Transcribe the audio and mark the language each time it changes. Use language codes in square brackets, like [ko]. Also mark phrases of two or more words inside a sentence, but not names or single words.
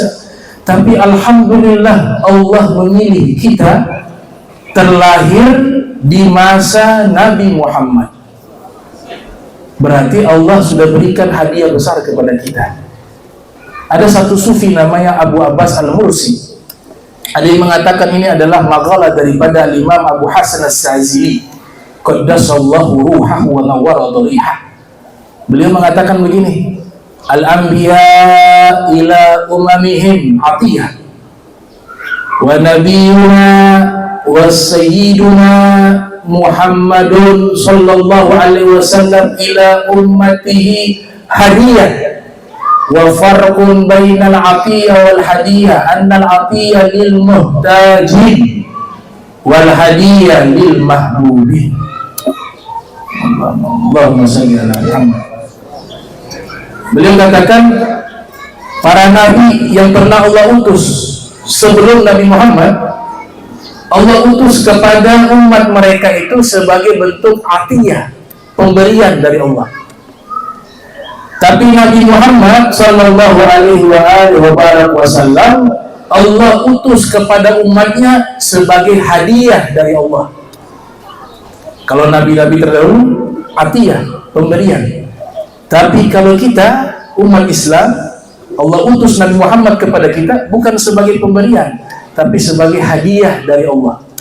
[id] Tapi alhamdulillah Allah memilih kita terlahir di masa Nabi Muhammad. Berarti Allah sudah berikan hadiah besar kepada kita. Ada satu sufi namanya Abu Abbas Al-Mursi. Ada yang mengatakan ini adalah maqalah daripada Imam Abu Hasan As-Sazili, [ar] قدس الله روحه ونور ضريحه. [id] Beliau mengatakan begini, [ar] الأنبياء إلى أممهم عطية ونبينا وسيدنا محمد صلى الله عليه وسلم إلى أمته هدية. وفرق بين العطية والهدية أن العطية للمحتاجين والهدية للمحبوبين. اللهم صل على محمد. [id] Beliau katakan, para nabi yang pernah Allah utus sebelum Nabi Muhammad, Allah utus kepada umat mereka itu sebagai bentuk atiyah, pemberian dari Allah. Tapi Nabi Muhammad [ar] صلى الله عليه وسلم [id] Allah utus kepada umatnya sebagai hadiah dari Allah. Kalau nabi-nabi terdahulu atiyah, pemberian. Tapi kalau kita umat Islam, Allah utus Nabi Muhammad kepada kita bukan sebagai pemberian, tapi sebagai hadiah dari Allah.